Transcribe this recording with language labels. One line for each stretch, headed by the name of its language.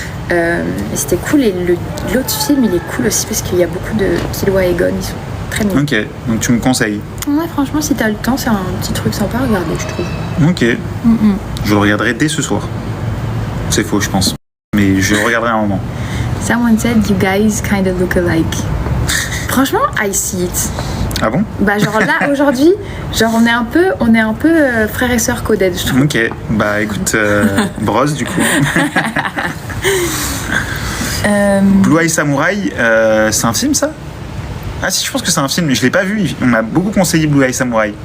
French: Et c'était cool. Et l'autre film il est cool aussi parce qu'il y a beaucoup de Killua et Gon, ils sont très mignons. Ok, donc tu me conseilles. Ouais, franchement, si t'as le temps, c'est un petit truc sympa à regarder, je trouve. Ok. Je le regarderai dès ce soir. C'est faux, je pense. Mais je le regarderai à un moment.
English: Someone said you guys kind of look alike.
French: Franchement,
English: I see it.
French: Ah bon? Bah genre là aujourd'hui, genre on est un peu frères et sœurs coded, je trouve. Ok. Bah écoute, Bros du coup. Blue Eye Samurai, c'est un film ça? Ah si, je pense que c'est un film, mais je l'ai pas vu. On m'a beaucoup conseillé Blue Eye Samurai.